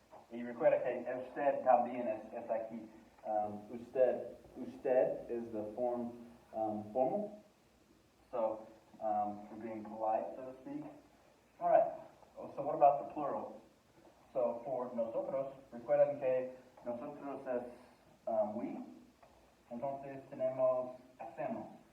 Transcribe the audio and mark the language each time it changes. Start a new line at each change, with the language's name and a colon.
Spanish: Y recuerda que usted también es aquí.
English: Usted is the form formal. So, for being polite, so to speak. All right. So what about the plural? So for
Spanish: nosotros, recuerden que nosotros es we. Entonces tenemos hacemos.